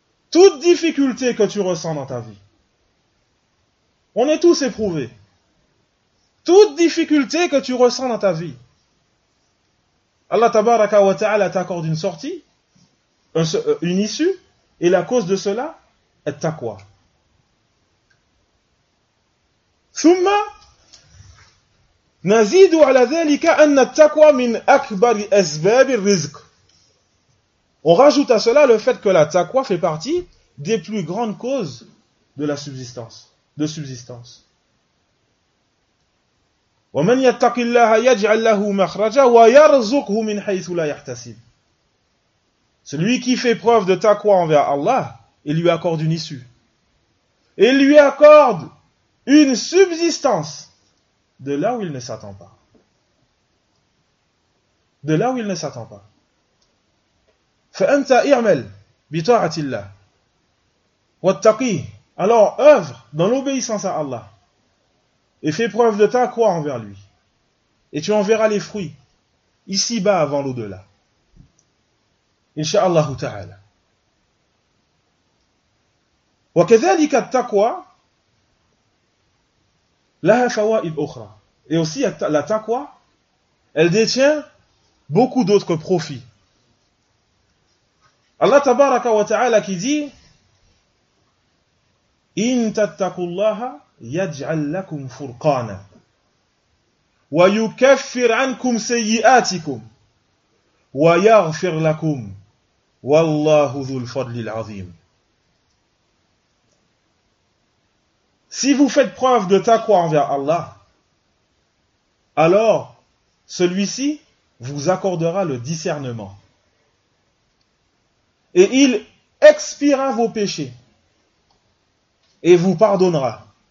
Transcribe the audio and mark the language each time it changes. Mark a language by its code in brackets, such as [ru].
[fr] Toute difficulté que tu ressens dans ta vie. On est tous éprouvés. Toute difficulté que tu ressens dans ta vie. Allah tabaraka wa ta'ala t'accorde une sortie, une issue, et la cause de cela est ta quoi? [ar] ثم نزيد على ذلك أن التقوى من أكبر أسباب الرزق. [fr] On rajoute à cela le fait que la taqwa fait partie des plus grandes causes de la subsistance, de subsistance. [ar] ومن يتق الله يجعل له مخرجا ويرزقه من حيث لا يحتسب. [fr] Celui qui fait preuve de taqwa envers Allah, il lui accorde une issue. Il lui accorde une subsistance de là où il ne s'attend pas. De là où il ne s'attend pas. [ar] فَأَنْتَ اِعْمَلْ بِطَاعَةِ اللَّهِ وَاتَّقِي. [fr] Alors, œuvre dans l'obéissance à Allah et fais preuve de ta croix envers lui. Et tu en verras les fruits ici-bas avant l'au-delà. Incha'Allahu ta'ala. [ar] وَكَذَلِكَ التَّقْوَى لَهَا فَوَائِدْ أُخْرَى. [fr] Et aussi, la taqwa, elle détient beaucoup d'autres profits. Allah tabaraka wa ta'ala qui dit [ar] إِن تَتَّقُوا اللَّهَ يَجْعَلْ لَكُمْ فُرْقَانًا وَيُكَفِّرْ عَنْكُمْ سَيِّئَاتِكُمْ وَيَغْفِرْ لَكُمْ وَاللَّهُ ذُو الْفَضْلِ الْعَظِيمِ. [fr] Si vous faites preuve de taqwa envers Allah, alors celui-ci vous accordera le discernement. Et il expiera vos péchés et vous pardonnera.